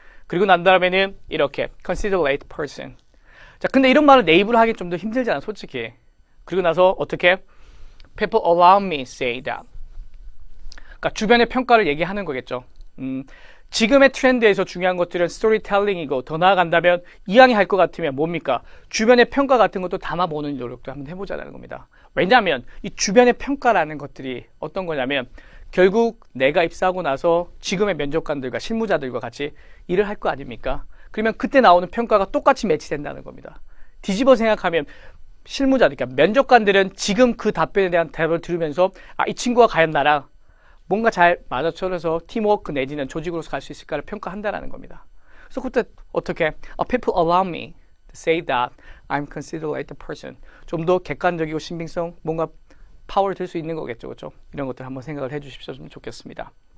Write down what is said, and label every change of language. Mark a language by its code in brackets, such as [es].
[ko] 그리고 난 다음에는 이렇게 [en] considerate person. [ko] 자, 근데 이런 말을 내 입으로 하기 좀 더 힘들잖아, 솔직히. 그리고 나서 어떻게? [en] People around me say that. [ko] 그러니까 주변의 평가를 얘기하는 거겠죠. 지금의 트렌드에서 중요한 것들은 스토리텔링이고 더 나아간다면 이왕이 할 것 같으면 뭡니까? 주변의 평가 같은 것도 담아보는 노력도 한번 해보자는 겁니다. 왜냐하면 이 주변의 평가라는 것들이 어떤 거냐면 결국 내가 입사하고 나서 지금의 면접관들과 실무자들과 같이 일을 할 거 아닙니까? 그러면 그때 나오는 평가가 똑같이 매치된다는 겁니다. 뒤집어 생각하면 실무자들, 그러니까 면접관들은 지금 그 답변에 대한 대답을 들으면서 이 친구가 과연 나랑 뭔가 잘 맞아떨어서 팀워크 내지는 조직으로서 갈 수 있을까를 평가한다는 겁니다. 그래서 그때 어떻게 [en] people allow me to say that I'm considered a person. [ko] 좀 더 객관적이고 신빙성, 뭔가 파워를 들 수 있는 거겠죠, 그렇죠? 이런 것들 한번 생각을 해주십시오. 좀 좋겠습니다.